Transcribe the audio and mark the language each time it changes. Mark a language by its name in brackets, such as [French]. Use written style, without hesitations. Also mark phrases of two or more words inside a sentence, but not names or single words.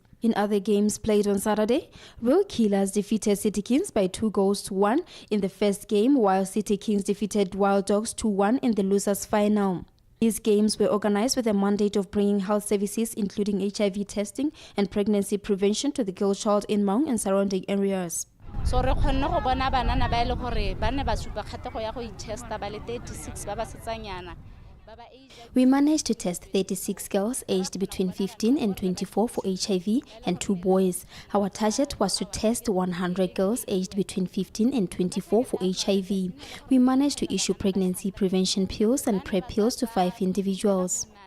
[English] In other games played on Saturday, Real Killers defeated City Kings by 2-1 in the first game, while City Kings defeated Wild Dogs 2-1 in the losers' final. These games were organized with a mandate of bringing health services including HIV testing and pregnancy prevention to the girl child in Maun and surrounding areas. [Tswana] So re khonne go bona banana ba ile gore ba ne ba supa kgatego ya go itesta ba le 36 ba ba setsanyana. [English] We managed to test 36 girls aged between 15 and 24 for HIV and 2 boys. Our target was to test 100 girls aged between 15 and 24 for HIV. We managed to issue pregnancy prevention pills and PrEP pills to 5 individuals.